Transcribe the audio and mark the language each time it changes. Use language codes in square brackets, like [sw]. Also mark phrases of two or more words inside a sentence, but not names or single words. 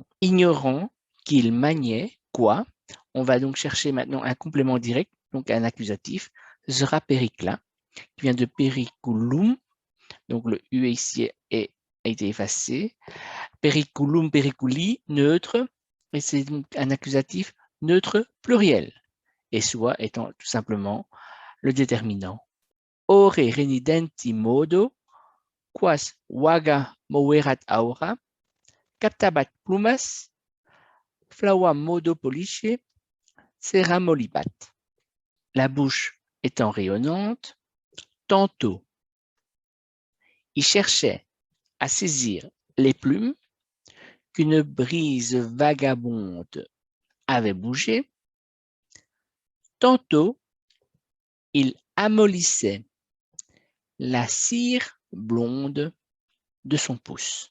[fr] Ignorant qu'il maniait quoi, on va donc chercher maintenant un complément direct, donc un accusatif, ce sera pericla, qui vient de periculum, donc le U ici a été effacé, [la] periculum, periculi, [fr] neutre, et c'est donc un accusatif neutre pluriel, et soit étant tout simplement le déterminant. [la] Ore renidenti modo, quas vaga moverat aura, captabat plumas, flaua modo pollice, sera molibat. [fr] La bouche étant rayonnante, tantôt il cherchait à saisir les plumes qu'une brise vagabonde avait bougé, tantôt il amollissait la cire blonde de son pouce.